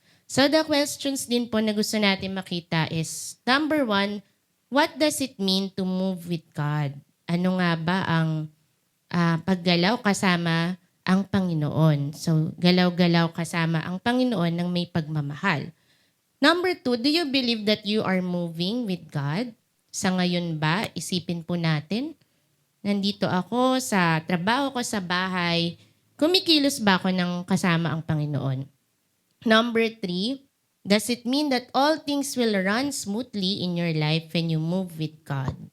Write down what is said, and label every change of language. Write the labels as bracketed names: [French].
[English] So the questions [Filipino] din po na gusto natin makita [English] is, number 1, what does it mean to move with God? [Filipino] Ano nga ba ang paggalaw kasama ang Panginoon? So galaw-galaw kasama ang Panginoon ng may pagmamahal. [English] Number 2, do you believe that you are moving with God? [Filipino] Sa ngayon ba, isipin po natin, nandito ako sa trabaho ko sa bahay, kumikilos ba ako ng kasama ang Panginoon? [English] Number 3, does it mean that all things will run smoothly in your life when you move with God?